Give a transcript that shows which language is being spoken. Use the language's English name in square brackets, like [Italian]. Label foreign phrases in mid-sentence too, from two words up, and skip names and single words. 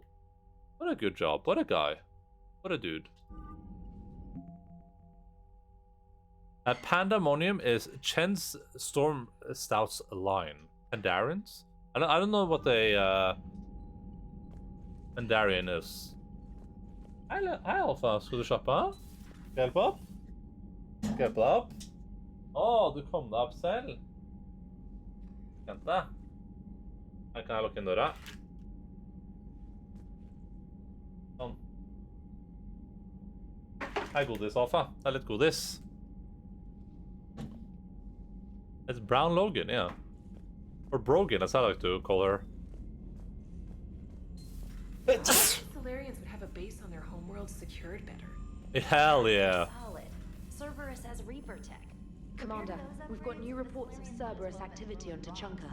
[English] What a good job. What a guy. What a dude. Pandemonium is Chen's Storm Stout's line. Pandarians? I don't know what a Pandarian is. [Norwegian] Hei, Alfa. Skal du slappe? Skal jeg hjelpe opp? Skal jeg hjelpe deg opp? Å, du kom deg opp selv. Vent. Her kan jeg lukke inn døra. Sånn. Hei, godis, Alfa. Det litt godis. [English] It's Brown Logan, yeah. Or Brogan, as I like to call her. Solarians would have a base on their homeworld secured better. Hell yeah. Solid. Cerberus has Reaper tech. Commander, we've got new reports of Cerberus activity on Tachanka.